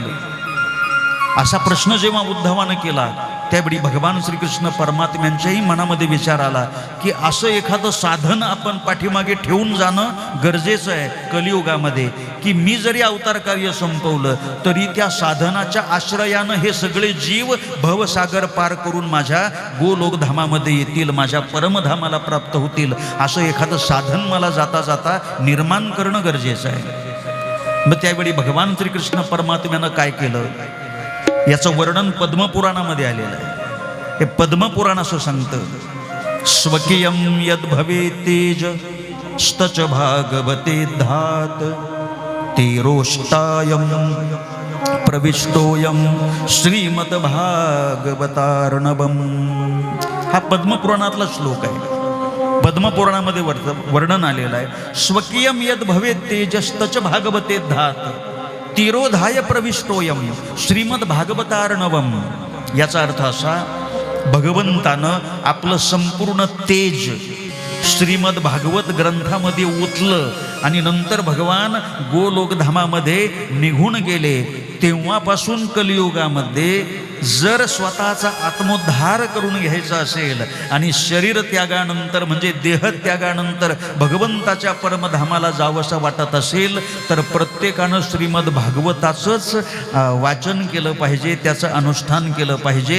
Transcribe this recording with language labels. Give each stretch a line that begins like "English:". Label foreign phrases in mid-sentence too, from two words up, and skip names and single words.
Marathi: असा प्रश्न जेव्हा उद्धवानं केला, त्यावेळी भगवान श्रीकृष्ण परमात्म्यांच्याही मनामध्ये विचार आला की असं एखादं साधन आपण पाठीमागे ठेवून जाणं गरजेचं आहे कलियुगामध्ये, की मी जरी अवतार कार्य संपवलं तरी त्या साधनाच्या आश्रयानं हे सगळे जीव भवसागर पार करून माझ्या गोलोक धामामध्ये येतील, माझ्या परमधामाला प्राप्त होतील. असं एखादं साधन मला जाता जाता निर्माण करणं गरजेचं आहे. मग त्यावेळी भगवान श्रीकृष्ण परमात्म्यानं काय केलं, याचं वर्णन पद्मपुराणामध्ये आलेलं आहे. हे पद्मपुराण असं सांगतं,
Sanskrit: स्वकीयं यद भवे तेज स्तच भागवते धात तेरोष्टायं प्रविष्टोयं श्रीमद भागवतार्णवम.
Marathi: हा पद्मपुराणातला श्लोक आहे. पद्मपुराणामध्ये वर्णन आलेलं आहे.
Sanskrit: स्वकीयं यद भवे तेजस्तच भागवते धात तिरोधाय प्रविष्टोयम श्रीमद भागवतार्णवम.
Marathi: याचा अर्थ असा, भगवंतानं आपलं संपूर्ण तेज श्रीमद भागवत ग्रंथामध्ये ओतलं आणि नंतर भगवान गोलोक धामामध्ये निघून गेले. तेव्हापासून कलियुगामध्ये जर स्वतःचा आत्मोद्धार करून घ्यायचा असेल आणि शरीर त्यागानंतर म्हणजे देह त्यागानंतर भगवंताच्या परमधामाला जावंसं वाटत असेल तर प्रत्येकानं श्रीमद भागवताचंच वाचन केलं पाहिजे, त्याचं अनुष्ठान केलं पाहिजे.